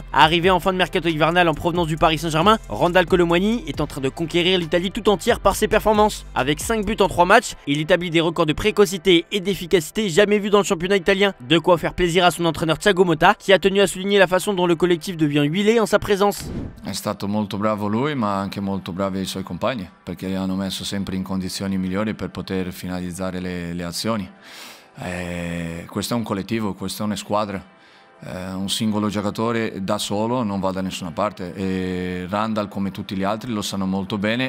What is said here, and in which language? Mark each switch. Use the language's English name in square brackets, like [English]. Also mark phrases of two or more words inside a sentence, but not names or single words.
[French] Arrivé en fin de mercato hivernal en provenance du Paris Saint-Germain, Randal Kolo Muani est en train de conquérir l'Italie tout entière par ses performances. Avec 5 buts en 3 matchs, il établit des records de précocité et d'efficacité jamais vus dans le championnat italien. De quoi faire plaisir à son entraîneur Thiago Motta, qui a tenu à souligner la façon dont le collectif devient huilé en sa présence. [Italian] È stato molto bravo lui, ma anche molto bravi i suoi compagni, perché li hanno messo sempre in condizioni migliori per poter finalizzare le azioni. Questo è un collettivo, questa è una squadra. Un singolo giocatore da solo non va da nessuna parte e Randall, come tutti gli altri, lo sanno molto bene.